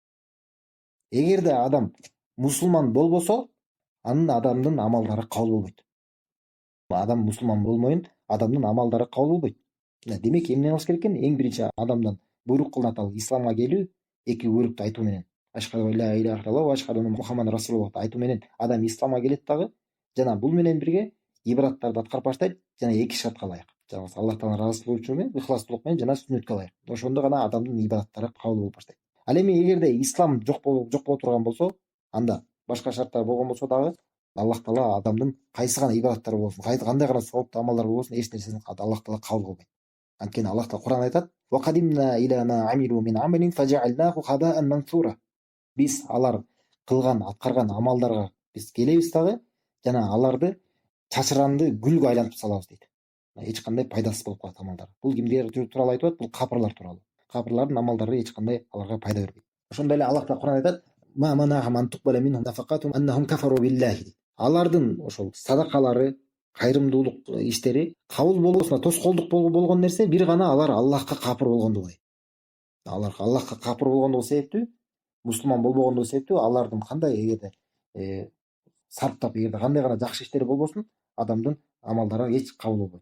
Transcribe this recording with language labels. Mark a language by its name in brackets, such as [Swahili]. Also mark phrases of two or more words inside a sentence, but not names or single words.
[Kyrgyz] Эгерде адам мусулман болбосо, анын адамдын амалдары кабыл болбойт. Адам мусулман болмойын, адамдын амалдары кабыл болбойт. Демек эмне кылыш керек экен? Эң биринчи адамдан буйрук кылынат ал исламга келүү, эки буйрукту айтуу менен. [Arabic] أشهد لا إله إلا الله وأشهد أن محمدا رسول الله [Kyrgyz] айтуу менен адам исламга келет дагы. Жана бул менен бирге ибадаттарды аткарып баштайт жана эки шартка ылайык. Жалгыз Аллах Тааланын ыраазычылыгы үчүн, ыхластуулук менен жана сүннөткө ылайык. Ошондо гана адамдын ибадаттары кабыл болуп баштайт. Ал эми эгерде ислам жок боло турган болсо, анда башка шарттар болгон болсо дагы Аллах Таала адамдын кайсы гана ибадаттары болсун, кандай гана сооптуу амалдар болсун, эч нерсесин Аллах Таала кабыл кылбайт. Анткени Аллах Таала Кур'анда айтат: [Arabic] "وقدمنا إلى ما عملوا من عمل فجعلناه هباء منثورا." [Kyrgyz] Биз алар кылган, аткарган амалдарга биз келебиз дагы, жана аларды чачыранды гүлгө айлантып салабыз дейт. Эч кандай пайдасыз болуп калат амалдар. Бул кимдер тууралуу айтып атат? Бул капырлар тууралуу. Капырлардын амалдары эч кандай аларга пайда бербейт. Ошондой эле Аллах Таала Кур'анда айтат: [Arabic] "ما منعهم أن تقبل منهم نفقاتهم أنهم كفروا بالله." [Kyrgyz] Алардын ошол садакалары, кайрымдуулук иштери кабыл болбосуна тоскоолдук болгон нерсе бир гана алар Аллахка капыр болгондугу. Алар Аллахка капыр болгондугу себептүү, мусулман болбогондугу себептүү алардын кандай эгерде сарптап, эгерде кандай гана жакшы иштери болбосун, адамдын амалдары эч кабыл болбойт.